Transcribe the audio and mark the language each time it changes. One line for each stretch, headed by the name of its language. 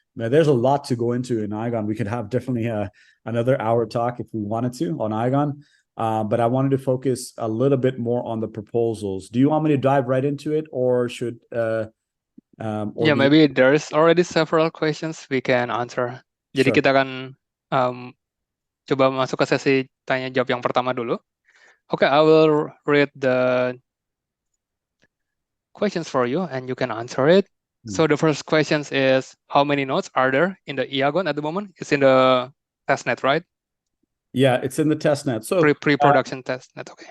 English: Now, there's a lot to go into in Iagon. We could have definitely another hour talk if we wanted to on Iagon, but I wanted to focus a little bit more on the proposals. Do you want me to dive right into it, or should maybe there is already several questions we can answer.
Indonesian: Jadi kita akan coba masuk ke sesi tanya jawab yang pertama dulu.
English: Okay, I will read the questions for you and you can answer it. So the first question is, how many nodes are there in the Iagon at the moment? It's in the testnet, right? Yeah, it's in the testnet. So pre-production testnet. Okay.